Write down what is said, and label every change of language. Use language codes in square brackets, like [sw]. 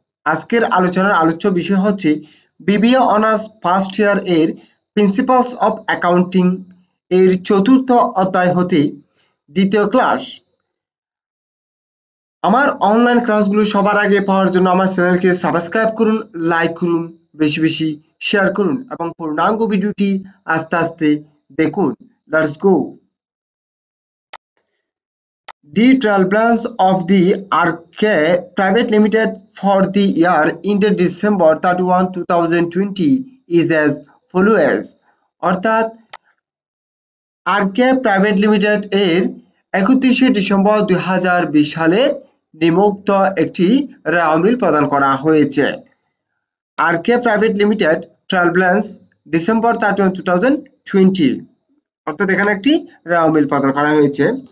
[bn] আজকের আলোচনার আলোচ্য বিষয় হচ্ছে বিবিএ অনার্স ফার্স্ট ইয়ার এর প্রিন্সিপালস অফ অ্যাকাউন্টিং এর চতুর্থ অধ্যায় হতে দ্বিতীয় ক্লাস। আমার অনলাইন ক্লাসগুলো সবার আগে পাওয়ার জন্য আমার চ্যানেলকে সাবস্ক্রাইব করুন, লাইক করুন, বেশি বেশি শেয়ার করুন এবং পূর্ণাঙ্গ ভিডিওটি আস্তে আস্তে দেখুন। [en] Let's go. The trial balance of the Arke Private Limited for the year ended December 31, 2020 is as follows. [bn] অর্থাৎ আরকে প্রাইভেট লিমিটেড এর 31শে ডিসেম্বর 2020 সালের নিম্নোক্ত একটি রেওয়ামিল প্রদান করা হয়েছে। আরকে private limited trial balance December 31, 2020 অর্থাৎ এখানে একটি রেওয়ামিল প্রদান করা হয়েছে।